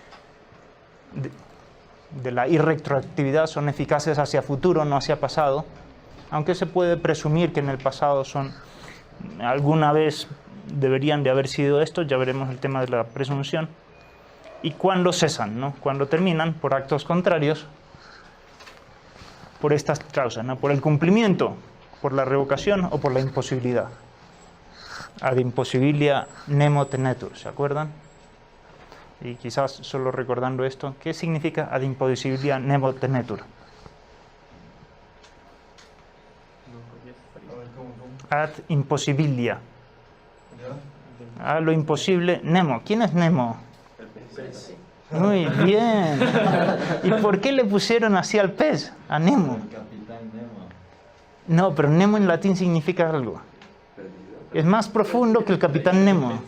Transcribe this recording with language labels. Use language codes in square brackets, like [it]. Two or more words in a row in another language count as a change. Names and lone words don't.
[es] De la irretroactividad son eficaces hacia futuro, no hacia pasado, aunque se puede presumir que en el pasado alguna vez deberían de haber sido estos, ya veremos el tema de la presunción, y cuando cesan, ¿no? Cuando terminan por actos contrarios, por estas causas, ¿no? Por el cumplimiento, por la revocación o por la imposibilidad. [la] Ad impossibilia nemo tenetur, [es] ¿se acuerdan? Y quizás solo recordando esto, ¿qué significa [la] ad impossibilia nemo tenetur? Ad impossibilia. [es] A lo imposible, Nemo. ¿Quién es Nemo? Muy bien. ¿Y por qué le pusieron así al pez? A Nemo. Capitán Nemo. No, pero Nemo en latín significa algo. Es más profundo que el Capitán Nemo.